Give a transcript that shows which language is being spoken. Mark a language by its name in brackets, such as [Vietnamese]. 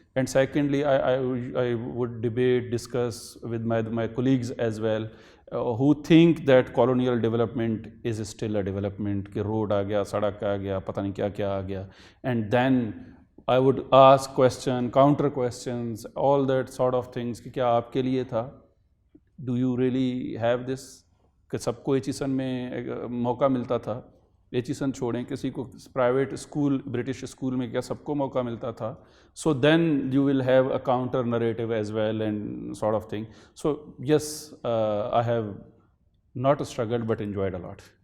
[English] And secondly, I would discuss with my colleagues as well, who think that colonial development is still a development, [Urdu] کہ road آ گیا, [English] سڑک آ گیا, پتہ نہیں کیا کیا آ گیا. And then I would ask question, counter questions, all that sort of things, [Urdu] کہ کیا آپ کے لیے تھا, [English] do you really have this, [Urdu] کہ سب کو ایچیسن میں موقع ملتا تھا. ایچیسن چھوڑیں, کسی کو پرائیویٹ اسکول, برٹش اسکول میں کیا سب کو موقع ملتا تھا. [English] So then you will have a counter narrative as well and sort of thing. So yes, I have not struggled but enjoyed a lot.